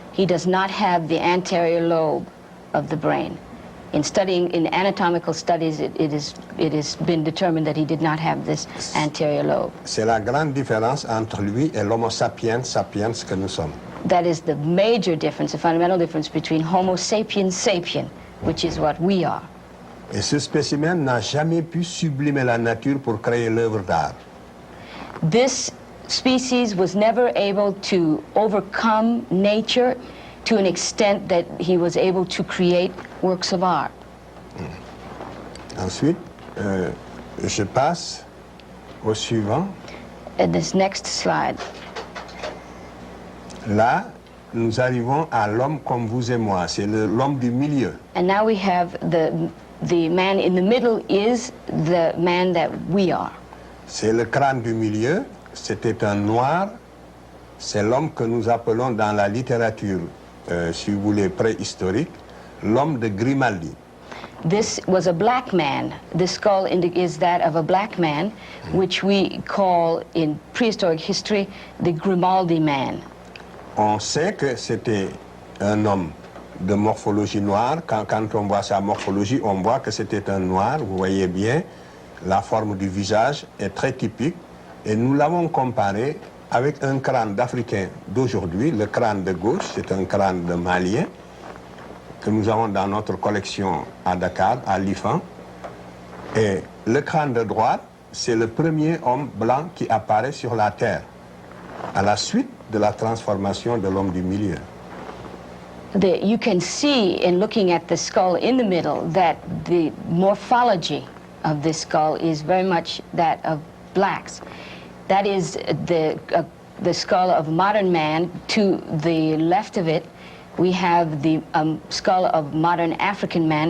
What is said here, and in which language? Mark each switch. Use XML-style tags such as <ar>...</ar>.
<en>He does not have the anterior lobe of the brain. In anatomical studies, it has been determined that he did not have this anterior lobe.</en> <fr>C'est la grande différence entre lui et l'homo sapiens sapiens que nous sommes.</fr> <en>That is the major difference, the fundamental difference between Homo sapiens sapien, which is what we are.</en> <fr>Et ce spécimen n'a jamais pu sublimer la nature pour créer l'œuvre d'art.</fr> <en>This species was never able to overcome nature to an extent that he was able to create works of art.</en> <fr>Ensuite, je passe au suivant.</fr> <en>And this next slide.</en> <fr>Là, nous arrivons à l'homme comme vous et moi. C'est l'homme du milieu.</fr> <en>And now we have the man in the middle is the man that we are.</en> <fr>C'est le crâne du milieu. C'était un noir. C'est l'homme que nous appelons dans la littérature, si vous voulez, préhistorique, l'homme de Grimaldi.</fr> <en>This was a black man. The skull is that of a black man, which we call in prehistoric history the Grimaldi man.</en> <fr>On sait que c'était un homme de morphologie noire. Quand on voit sa morphologie, on voit que c'était un noir. Vous voyez bien, la forme du visage est très typique. Et nous l'avons comparé avec un crâne d'Africain d'aujourd'hui. Le crâne de gauche, c'est un crâne de Malien. que nous avons dans notre collection à Dakar, à l'IFAN. Et le crâne de droite, c'est le premier homme blanc qui apparaît sur la Terre, à la suite de la transformation de l'homme du milieu.</fr> <en>You can see in looking at the skull in the middle that the morphology of this skull is very much that of blacks. That is the skull of modern man. To the left of it, we have the skull of modern African man.</en>